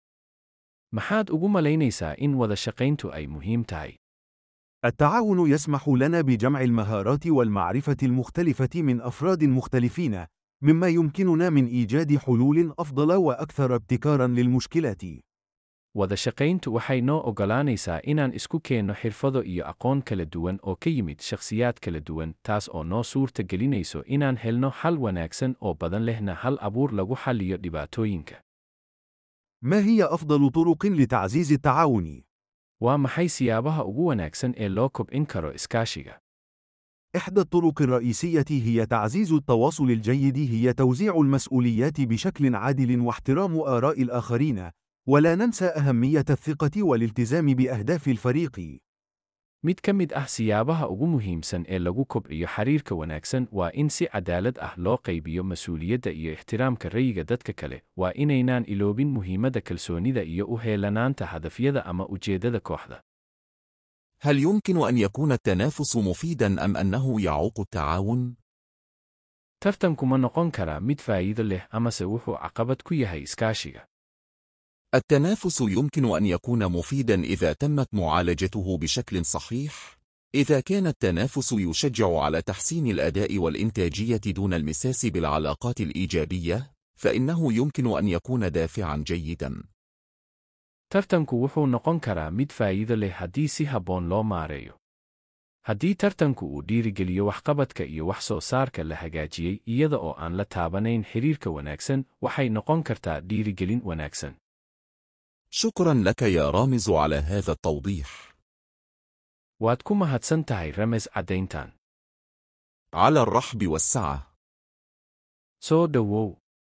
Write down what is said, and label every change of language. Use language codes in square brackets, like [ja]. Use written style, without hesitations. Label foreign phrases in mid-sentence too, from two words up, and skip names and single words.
[ar] محاد أقوم لينيسا إن وذا شقينت أي مهم تاي. التعاون يسمح لنا بجمع المهارات والمعرفة المختلفة من أفراد مختلفين، مما يمكننا من إيجاد حلول أفضل وأكثر ابتكارا للمشكلات. [so] wada shaqayntu waxay noo oggolaanaysaa inaan isku keenno xirfado iyo aqoon kala duwan oo ka yimid shakhsiyaad kala duwan, taas oo noo suurta gelinayso inaan helno xal wanaagsan oo badan lehna hal abuur lagu xalliyo dhibaatooyinka. [ar] ما هي أفضل طرق لتعزيز التعاون؟ [so] waa maxay siyaabaha ugu wanaagsan ee loo kobcin karo iskaashiga? [ar] إحدى الطرق الرئيسية هي تعزيز التواصل الجيد، هي توزيع المسؤوليات بشكل عادل واحترام آراء الآخرين، ولا ننسى أهمية الثقة والالتزام بأهداف الفريق. [so] mid ka mid ah siyaabaha ugu muhiimsan ee lagu kobciyo xiriirka wanaagsan waa in si cadaalad ah loo qaybiyo mas'uuliyadda iyo ixtiraamka ra'yiga dadka kale. waa inaynaan iloobin muhiimadda kalsoonida iyo u heelanaanta hadafyada ama ujeeddada kooxda. [ar] هل يمكن أن يكون التنافس مفيداً أم أنه يعوق التعاون؟ [so] tartanku ma noqon karaa mid faa'iido leh amase wuxuu caqabad ku yahay iskaashiga? [ar] التنافس يمكن أن يكون مفيداً إذا تمت معالجته بشكل صحيح. إذا كان التنافس يشجع على تحسين الأداء والإنتاجية دون المساس بالعلاقات الإيجابية، فإنه يمكن أن يكون دافعاً جيداً. [so] tartanku wuxuu noqon karaa mid faa'iido leh haddii si habboon loo maareeyo. haddii tartanku uu dhiirigeliyo waxqabadka iyo wax soo saarka la hagaajiyey iyada oo aan la taabanayn xiriirka wanaagsan, waxay noqon kartaa dhiirigelin wanaagsan. [ar] شكراً لك يا رامز على هذا التوضيح. [so] waad ku mahadsan tahay rames caddayntan. [ar] على الرحب والسعة. [so] soo dhowow.